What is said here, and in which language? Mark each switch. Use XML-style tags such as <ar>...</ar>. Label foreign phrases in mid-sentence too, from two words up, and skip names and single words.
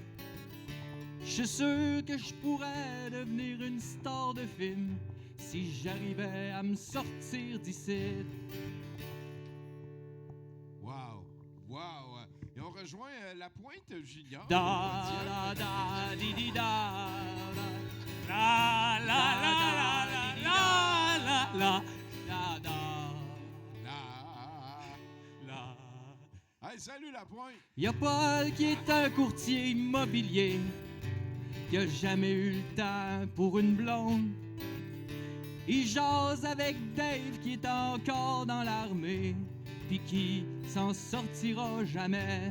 <fr>Je suis sûr que je pourrais devenir une star de film si j'arrivais à me sortir d'ici. Wow! Wow! Et on rejoint La Pointe Junior. Da da da di di da la la la la la la la la da la. Hey, salut La Pointe! Y'a Paul qui est un courtier immobilier qui a jamais eu le temps pour une blonde. Il jase avec Dave qui est encore dans l'armée pis qui s'en sortira jamais.</fr>